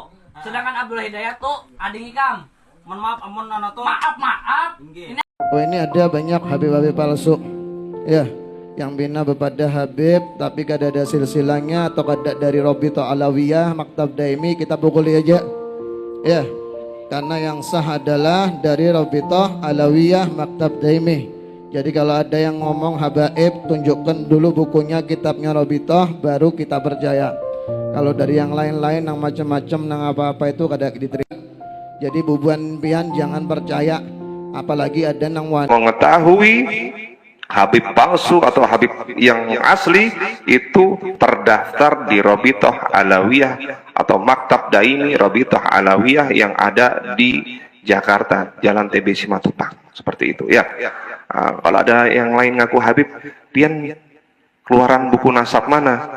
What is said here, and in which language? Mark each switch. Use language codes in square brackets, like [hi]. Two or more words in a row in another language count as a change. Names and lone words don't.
[bjn] Sedangkan Abdullah Hidayat tuh adik ikam. Mohon maaf amun ana tuh. [id] Maaf. Ini [bjn] Oh ini ada banyak Habib-Habib palsu ya, yang bina bepada Habib tapi kada ada silsilahnya atau kada dari Robito Alawiyah Maktab Daimi, kita pukuli aja ya, [id] karena yang sah adalah dari Robito Alawiyah Maktab Daimi. Jadi kalau ada yang ngomong habaib, tunjukkan dulu bukunya, kitabnya Robito, baru kita percaya. [bjn] Kalau dari yang lain-lain yang macam-macam nang apa-apa itu kada diterima. Jadi bubuan pian jangan percaya, apalagi ada nang [id] mengetahui Habib palsu atau Habib yang asli itu terdaftar di Robitoh Alawiyah atau Maktab Daimi Robitoh Alawiyah yang ada di Jakarta, Jalan TB Simatupang, seperti itu ya. [bjn] Kalau ada yang lain ngaku Habib, pian keluaran buku nasab mana?